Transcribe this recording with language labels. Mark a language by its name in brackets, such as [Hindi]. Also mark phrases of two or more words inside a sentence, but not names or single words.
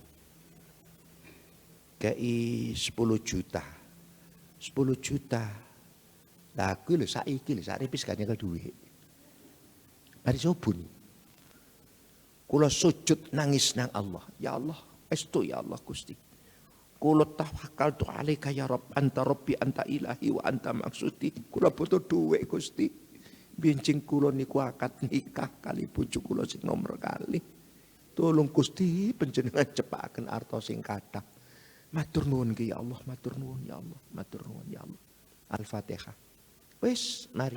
[Javanese] Kei 10 juta. 10 juta. Lah aku lho saiki lho sakripis gak nyekel duit. Mari sobun. Kula sujud nangis nang Allah. Ya Allah, estu ya Allah Gusti. [Arabic] Kula توكلت عليك يا رب أنت ربي أنت إلهي وأنت مقصودي. [Javanese] Kula butuh duit Gusti. Bincing kula niku akad nikah kali bojo kula sing nomor kali. Tolong Gusti panjenengan cepaken arta sing kathah. Matur nuwun ya Allah, matur nuwun ya Allah, matur nuwun ya Allah. Al-Fatihah. Wis, mari.